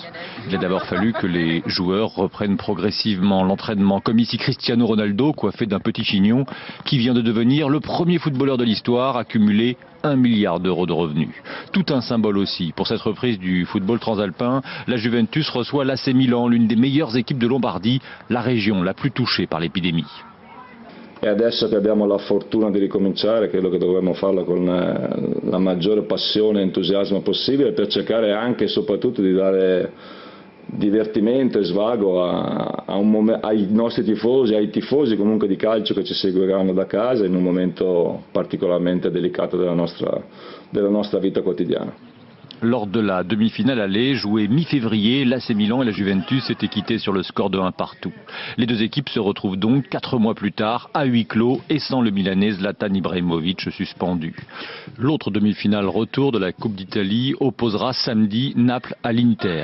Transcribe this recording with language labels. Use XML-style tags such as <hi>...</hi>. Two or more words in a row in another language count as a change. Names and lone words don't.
<fr>Il a d'abord fallu que les joueurs reprennent progressivement l'entraînement, comme ici Cristiano Ronaldo, coiffé d'un petit chignon, qui vient de devenir le premier footballeur de l'histoire à cumuler 1 milliard d'euros de revenus. Tout un symbole aussi. Pour cette reprise du football transalpin, la Juventus reçoit l'AC Milan, l'une des meilleures équipes de Lombardie, la région la plus touchée par l'épidémie.</fr> <it>E adesso che abbiamo la fortuna di ricominciare, credo che dovremmo farlo con la maggiore passione e entusiasmo possibile per cercare anche e soprattutto di dare divertimento e svago ai nostri tifosi, ai tifosi comunque di calcio che ci seguiranno da casa in un momento particolarmente delicato della nostra vita quotidiana.</it> <fr>Lors de la demi-finale aller, jouée mi-février, l'AC Milan et la Juventus s'étaient quittés sur le score de 1 partout. Les deux équipes se retrouvent donc 4 mois plus tard, à huis clos et sans le Milanais Zlatan Ibrahimovic suspendu. L'autre demi-finale retour de la Coupe d'Italie opposera samedi Naples à l'Inter.</fr>